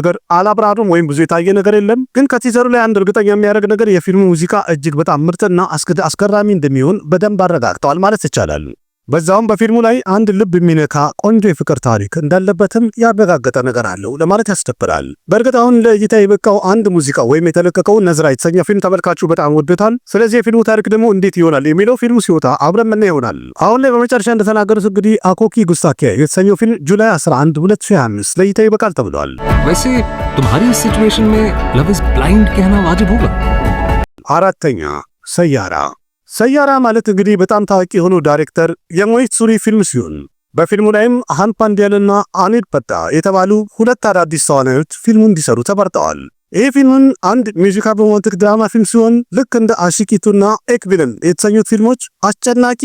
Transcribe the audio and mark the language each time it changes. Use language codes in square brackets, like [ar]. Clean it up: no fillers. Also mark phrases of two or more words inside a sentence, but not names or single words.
[am] ነገር አላብራሩም ወይም ብዙ የታየ ነገር የለም። ግን ከቲዘሩ ላይ አንድ እርግጠኛ የሚያደርግ ነገር የፊልሙ ሙዚቃ እጅግ በጣም ምርጥና አስገራሚ እንደሚሆን በደንብ አረጋግጠዋል ማለት ይቻላል። በዛውም በፊልሙ ላይ አንድ ልብ የሚነካ ቆንጆ የፍቅር ታሪክ እንዳለበትም ያረጋገጠ ነገር አለው ለማለት ያስደፍራል። በእርግጥ አሁን ለእይታ የበቃው አንድ ሙዚቃ ወይም የተለቀቀው ነዝራ የተሰኘ ፊልም ተመልካቹ በጣም ወዶታል። ስለዚህ የፊልሙ ታሪክ ደግሞ እንዴት ይሆናል የሚለው ፊልሙ ሲወጣ አብረን ምን ይሆናል። አሁን ላይ በመጨረሻ እንደተናገሩት እንግዲህ አኮኪ ጉስታኪያ የተሰኘው ፊልም ጁላይ 11 2025 ለእይታ ይበቃል ተብሏል። [hi] वैसे तुम्हारी इस सिचुएशन में [en] love is blind [hi] कहना वाजिब होगा። [am] 4ኛ ሰያራ። ሰያራ ማለት እንግዲህ በጣም ታዋቂ የሆኑ ዳይሬክተር የሞሂት ሱሪ ፊልም ሲሆን በፊልሙ ላይም አሃን ፓንዲያልና አኒል ፐታ የተባሉ 2 አዳዲስ ተዋናዮች ፊልሙን እንዲሰሩ ተመርጠዋል። ይህ ፊልምን አንድ [en] musical romantic drama [am] ፊልም ሲሆን ልክ እንደ አሺኪቱና ኤክቪልን የተሰኙት ፊልሞች አስጨናቂ